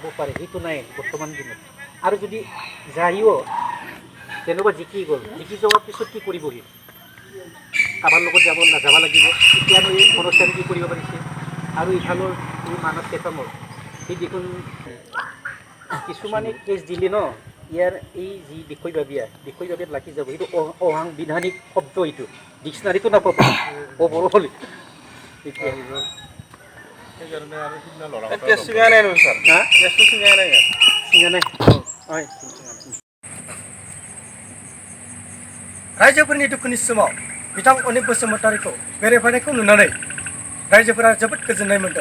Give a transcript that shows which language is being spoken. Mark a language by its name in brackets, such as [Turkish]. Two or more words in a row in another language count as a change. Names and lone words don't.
[Assamese] পাৰে সেইটো নাই বৰ্তমান দিনত আৰু যদি যায়ও তেনেকুৱা জিকি যোৱাৰ পিছত কি কৰিবহি কাৰোবাৰ লগত যাব লাগিব এতিয়ানো এই অনুষ্ঠান কি কৰিব পাৰিছে আৰু ইফালৰ এই মানৱ চেতমৰ সেই দেখোন কিছুমানে কেছ দিলে ন ইয়াৰ এই যি বিষয়বাবিয়াত লাগি যাব সেইটো অসাংবিধানিক শব্দ এইটো ডিক্সনাৰীটো নাপাব বড়ো হ'লে [Bodo] रायजोफोरनि दुखुनि समाव बिथां अनित बसुमतारीखौ बेरायफानायखौ नुनानै रायजोफोरा जोबोद गोजोननाय मोन्दों।